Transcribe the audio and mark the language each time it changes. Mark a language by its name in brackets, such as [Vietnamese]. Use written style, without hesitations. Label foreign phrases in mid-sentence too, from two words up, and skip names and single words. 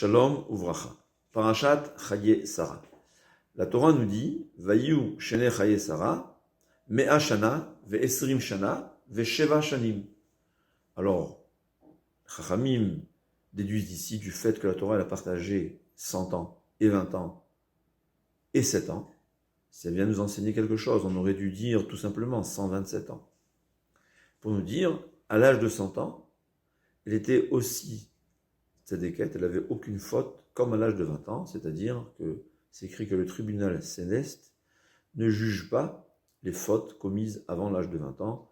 [Hebrew] שלום וברכה. פרשת חיי שרה. [French] La Torah nous dit [Hebrew] ויהיו שני חיי שרה, מאה שנה, ועשרים שנה, ושבע שנים. [French] Alors, Chachamim déduisent d'ici du fait que la Torah elle a partagé 100 ans, et 20 ans, et 7 ans. Si elle vient nous enseigner quelque chose, on aurait dû dire tout simplement 127 ans. Pour nous dire, à l'âge de 100 ans, elle était aussi tzedeket, elle n'avait aucune faute, comme à l'âge de 20 ans, c'est-à-dire que c'est écrit que le tribunal céleste ne juge pas les fautes commises avant l'âge de 20 ans.